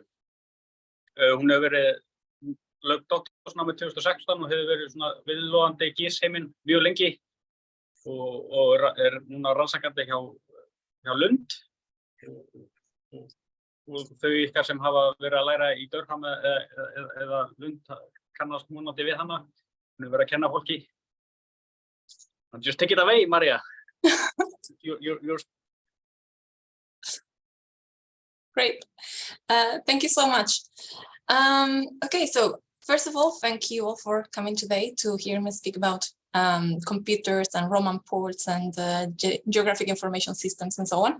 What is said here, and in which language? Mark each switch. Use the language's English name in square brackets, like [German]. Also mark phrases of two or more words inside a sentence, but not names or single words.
[Icelandic] Hún hefur verið lauk doktorsnámi 2016 og hefur verið svona viðloðandi í gísheiminn mjög lengi og núna rannsakandi hjá Lund og þau ykkar sem hafa verið að læra í Durham eða Lund kannast vonandi við hana. Hún hefur verið að kenna fólki. [English] Just take it away, Maria. You're... Great. Thank you so much. Okay, so first of all, thank you all for coming today to hear me speak about computers and Roman ports and geographic information systems and so on.